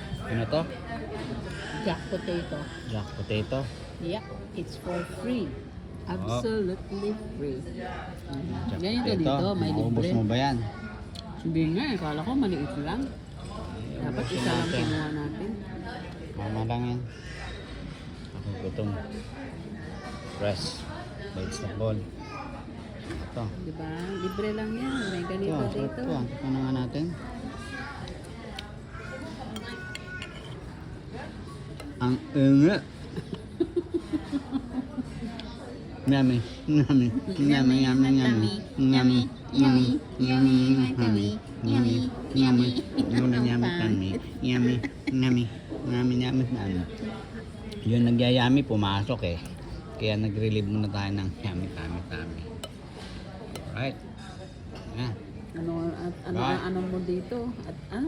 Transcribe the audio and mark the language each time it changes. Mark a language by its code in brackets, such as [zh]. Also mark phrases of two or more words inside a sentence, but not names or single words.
[tl] Ano to? [en] Jack potato. Jack potato. Yeah, it's for free. Absolutely free. [tl] Ganito Potato. dito, may Maubos libre. mo ba yan? Hindi nga, kala ko maliit lang. Dapat Ubusin isa lang natin. kinuha natin. Tama lang yan. Ako gutom. [en] Fresh. Vegetable. [tl] Ito. Diba? Libre lang yan. May Ito, ganito sarap dito. to. Ito na nga natin. Ang inga. [en] Yummy. Yummy. Yummy. Yummy. Yummy. Yummy. Yummy. Yummy. Yummy. Yummy. Yummy. Yummy. Yummy. Yummy. Yummy. Yummy. Yummy. Yummy. [tl] Yung nagyayami pumasok eh. Kaya nag-relieve muna tayo ng [en] yummy, tummy, tummy. [tl] Alright. Yan. Ano Bye. ano mo dito? At ano